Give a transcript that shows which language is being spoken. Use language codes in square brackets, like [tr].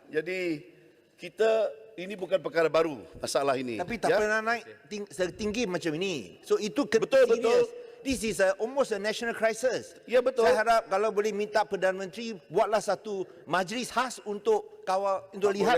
[ms] Jadi ini bukan perkara baru masalah ini. Tapi tak pernah naik setinggi macam ini. So itu Betul, [en] serious. [ms] betul. [en] This is almost a national crisis. [ms] Ya, betul. Saya harap kalau boleh minta Perdana Menteri buatlah satu majlis khas untuk kawal, untuk lihat